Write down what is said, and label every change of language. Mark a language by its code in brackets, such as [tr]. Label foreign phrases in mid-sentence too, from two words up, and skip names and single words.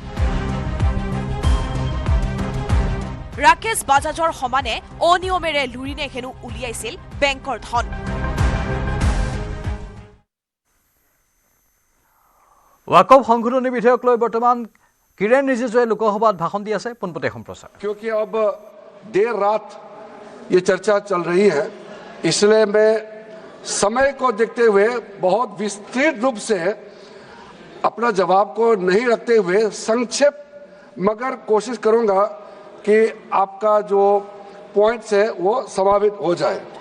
[as] ৰাকেশ বাজাজৰ সমানে অনিয়মেৰে লুৰিণে হেনো উলিয়াইছিল বেংকৰ ধন। ৱাকফ সংশোধনী বিধেয়ক লৈ বৰ্তমান কিৰেণ ৰিজিজুৱে লোকসভাত ভাষণ দি আছে। পোনপটীয়া সম্প্ৰচাৰ। [hi] क्योंकि अब देर रात ये चर्चा चल रही है, इसलिए मैं समय को देखते हुए बहुत विस्तृत रूप से अपना जवाब को नहीं रखते हुए संक्षेप मगर कोशिश करूंगा कि आपका जो पॉइंट्स है वो समावित हो जाए।